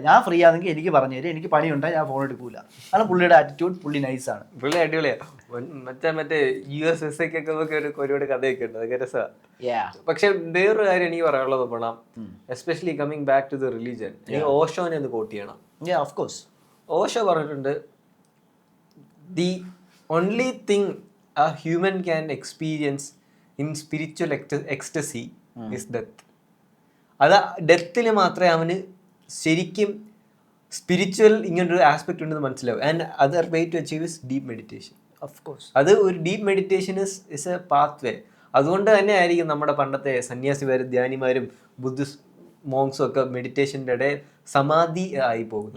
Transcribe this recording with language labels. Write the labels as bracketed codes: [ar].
[ml] ഞാൻ ഫ്രീ ആണെങ്കിൽ എനിക്ക് പറഞ്ഞു തരും, എനിക്ക് പണിയുണ്ടായി ഞാൻ ഫോൺ എടുക്കൂല. അതാണ് പുള്ളിയുടെ ആറ്റിറ്റ്യൂഡ്. പുള്ളി നൈസാണ്, പുള്ളി അടിപൊളിയാണ്. മറ്റേ USA ഒരുപാട് കഥയൊക്കെ ഉണ്ട്, അതൊക്കെ രസമാണ്. പക്ഷെ വേറൊരു കാര്യം എനിക്ക് പറയാനുള്ളത് പോണം, [en] especially coming back to the religion, [ml] എനിക്ക് ഓഷോനെ ഒന്ന് കോട്ട് ചെയ്യണം. [en] Of course. [ml] ഓഷോ പറഞ്ഞിട്ടുണ്ട്, [en] The only thing a human can experience in spiritual ecstasy is death. [ml] അത് ഡെത്തിൽ മാത്രമേ അവന് ശരിക്കും സ്പിരിച്വൽ ഇങ്ങനൊരു ആസ്പെക്ട് ഉണ്ടെന്ന് മനസ്സിലാവും. [en] And other way to achieve is deep meditation. Of course, [ml] അത് ഒരു [en] Deep meditation is a path way. [ml] അതുകൊണ്ട് തന്നെ ആയിരിക്കും നമ്മുടെ പണ്ടത്തെ സന്യാസിമാരും ധ്യാനിമാരും ബുദ്ധിസ്റ്റ് മോങ്സും ഒക്കെ മെഡിറ്റേഷൻ്റെ ഇടയിൽ സമാധി ആയി പോകും.